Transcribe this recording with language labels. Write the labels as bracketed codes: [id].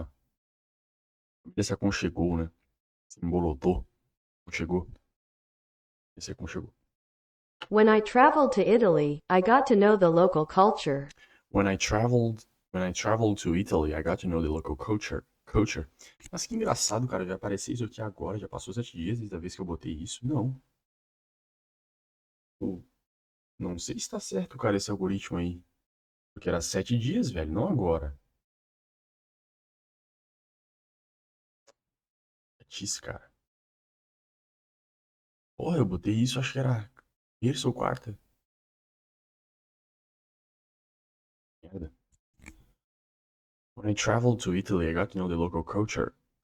[pt] A família se aconchegou, né? Se embolotou. Aconchegou. Se aconchegou. [en] When I traveled to Italy, I got to know the local culture. When I traveled to Italy, I got to know the local culture. [pt] Mas que engraçado, cara, já apareceu isso aqui agora, já passou 7 dias desde a vez que eu botei isso. Não. Não sei se tá certo, cara, esse algoritmo aí. Porque era 7 dias, velho, não agora. Chatice, cara. Porra, eu botei isso, acho que era terça ou quarta. Merda. [en] When I traveled to Italy, I got to know the local culture.